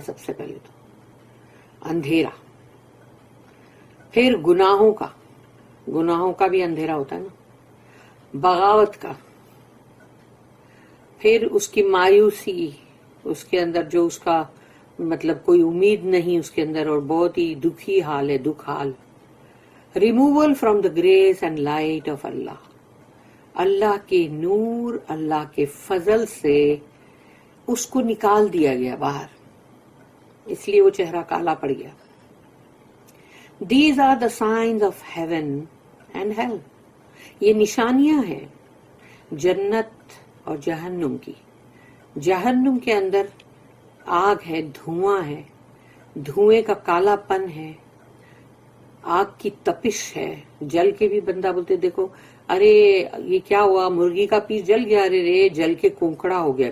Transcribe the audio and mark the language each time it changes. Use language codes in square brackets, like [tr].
[ur] سب سے پہلے تو اندھیرا، پھر گناہوں کا بھی اندھیرا ہوتا ہے نا، بغاوت کا، پھر اس کی مایوسی، اس کے اندر جو اس کا مطلب کوئی امید نہیں اس کے اندر، اور بہت ہی دکھی حال ہے، دکھ حال. [en] removal from the grace and light of اللہ، [ur] اللہ کے نور، اللہ کے فضل سے اس کو نکال دیا گیا باہر، اس لیے وہ چہرہ کالا پڑ گیا. [en] These are the signs of heaven and hell. [ur] یہ نشانیاں ہیں جنت اور جہنم کی. جہنم کے اندر آگ ہے، دھواں ہے، دھوئیں کا کالا پن ہے، آگ کی تپش ہے. جل کے بھی بندہ بولتے دیکھو ارے یہ کیا ہوا، مرغی کا پیس جل گیا، ارے رے جل کے کونکڑا ہو گیا.